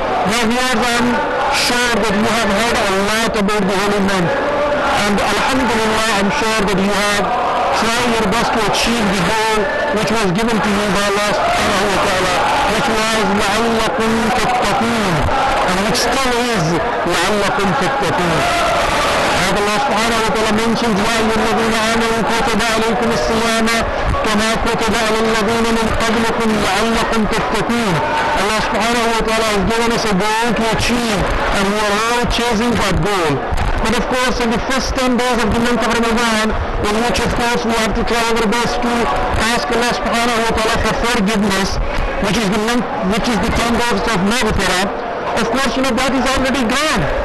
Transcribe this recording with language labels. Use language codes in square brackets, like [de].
[en] Now viewers, I'm sure that you have heard a lot about the holy month, and alhamdulillah I'm sure that you have tried your best to achieve the goal which was given to you by Allah subhanahu wa ta'ala, which was [ar] لَعَلَّكُمْ تَتَّقُونَ, [en] and which still is لَعَلَّكُمْ تَتَّقُونَ. Allah subhanahu wa ta'ala mentions [ar] يَا أَيُّهَا الَّذِينَ آمَنُوا كُتِبَ عَلَيْكُمُ الصِّيَامُ كَمَا كُتِبَ عَلَى الَّذِينَ مِنْ قَبْلِكُمْ لَعَلَّكُمْ تَتَّقُونَ. [en] Allah subhanahu wa ta'ala has given us a goal to achieve, and we are all chasing that goal. But of course, in the first 10 days of the month of Ramadan, in which of course we have to try our best to ask Allah subhanahu wa ta'ala for forgiveness, which is the 10 days of maghfirah, of course, that is already gone.